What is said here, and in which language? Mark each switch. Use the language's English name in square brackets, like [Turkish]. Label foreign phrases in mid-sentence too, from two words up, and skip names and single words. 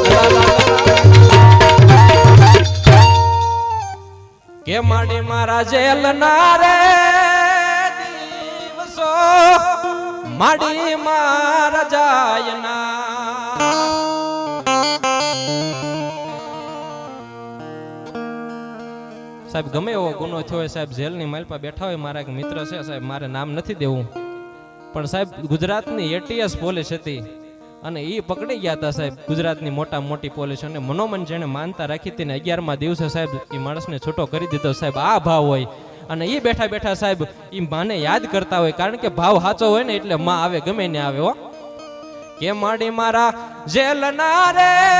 [Gujarati] કે માડી મારા જેલ નારે દિવસો માડી મારા જાયના સાહેબ ગમે એવો ગુનો થયો સાહેબ જેલ ની માલ પર બેઠા હોય મારા એક મિત્ર છે સાહેબ મારે નામ નથી દેવું પણ સાહેબ ગુજરાતની એટીએસ પોલીસ હતી અને એ પકડી ગયા હતા સાહેબ ગુજરાતની મોટી પોલીસ અને મનોમન જેને માનતા રાખી હતી ને 11મા દિવસે સાહેબ એ માણસને છૂટો કરી દીધો સાહેબ આ ભાવ હોય અને એ બેઠા બેઠા સાહેબ એ માને યાદ કરતા હોય કારણ કે ભાવ સાચો હોય ને એટલે માં આવે ગમે ને આવે હો કે માડી મારા જેલના રે